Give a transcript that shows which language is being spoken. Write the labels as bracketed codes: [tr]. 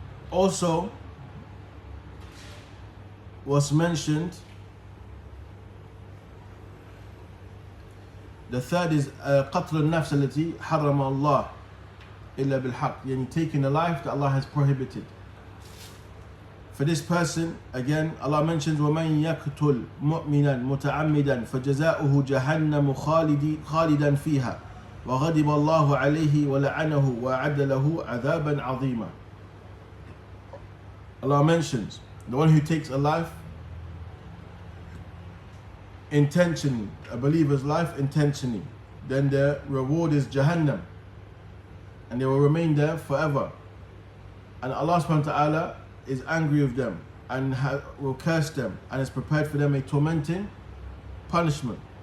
[en] Also, was mentioned, the third is [ar] قتل النفس التي حرم الله إلا بالحق, يعني [en] taking a life that Allah has prohibited. For this person, again, Allah mentions [ar] وَمَنْ يَقْتُلْ مُؤْمِنًا مُتَعَمِّدًا فَجَزَاؤُهُ جَهَنَّمُ خَالِدًا فِيهَا وَغَضِبَ اللَّهُ عَلَيْهِ وَلَعَنَهُ وَأَعَدَّ لَهُ عَذَابًا عَظِيمًا. [en] Allah mentions the one who takes a life intentionally, a believer's life intentionally, then their reward is Jahannam, and they will remain there forever. And Allah subhanahu wa ta'ala is angry with them and will curse them, and is prepared for them a tormenting punishment.